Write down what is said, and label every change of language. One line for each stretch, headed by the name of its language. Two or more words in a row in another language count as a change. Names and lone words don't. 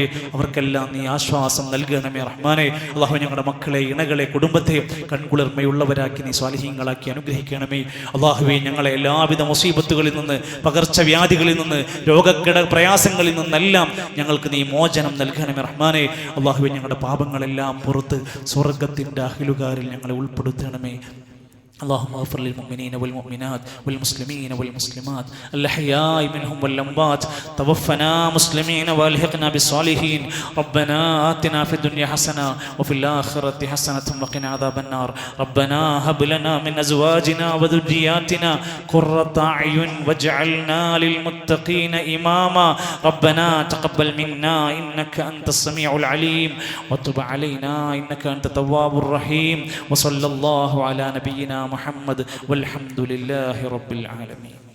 Malayalam: അവർക്കെല്ലാം നീ ആശ്വാസം നൽകണമേ റഹ്മാനെ. അള്ളാഹു ഞങ്ങളുടെ മക്കളെ, ഇണകളെ, കുടുംബത്തെ കൺകുളിർമയുള്ളവരാക്കി നീ സ്വാലിഹീങ്ങളാക്കി അനുഗ്രഹിക്കണമേ. അള്ളാഹുവേ, ഞങ്ങളെ എല്ലാവിധ മുസീബത്തുകളിൽ നിന്ന്, പകർച്ചവ്യാധികളിൽ നിന്ന്, രോഗക്കിട പ്രയാസങ്ങളിൽ നിന്നെല്ലാം ഞങ്ങൾക്ക് നീ മോചനം നൽകണമേ റഹ്മാനെ. അള്ളാഹുവേ, ഞങ്ങളുടെ പാപങ്ങളെല്ലാം പുറത്ത് സ്വർഗത്തിൻ്റെ അഹിലുകാരിൽ ഞങ്ങളെ ഉൾപ്പെടുത്തണമേ.
Arabic: اللهم اغفر للمؤمنين والمؤمنات والمسلمين والمسلمات الأحياء منهم والأموات توفنا مسلمين والحقنا بالصالحين ربنا آتنا في الدنيا حسنة وفي الآخرة حسنة وقنا عذاب النار ربنا هب لنا من أزواجنا وذرياتنا قرة أعين واجعلنا للمتقين إماما ربنا تقبل منا إنك أنت السميع العليم وتب علينا إنك أنت التواب الرحيم وصلى الله على نبينا محمد والحمد لله رب العالمين.